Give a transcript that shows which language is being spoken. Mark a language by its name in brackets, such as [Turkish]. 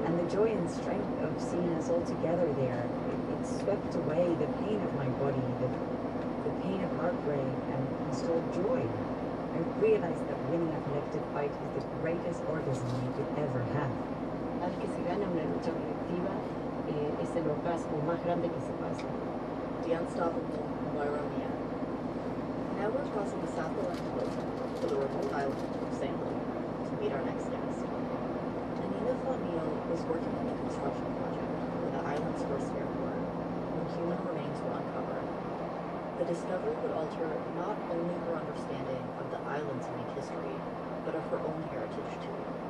[English] joy and strength of seeing us all together there. It swept away the pain of my body, the pain of heartbreak, and installed joy. I realized that winning a collective fight is the greatest orgasm you could ever have. [Spanish] Al que se gana una lucha colectiva es el orgasmo más grande que se pasa. [English] The Unstoppable Moira Mia. Now we're crossing the South Atlantic Ocean to the remote island of St. Louis to meet our next guest. Anina Flamil was working on a construction project for the island's first airport when human remains were uncovered. The discovery would alter not only her understanding of the island's unique history, but of her own heritage too.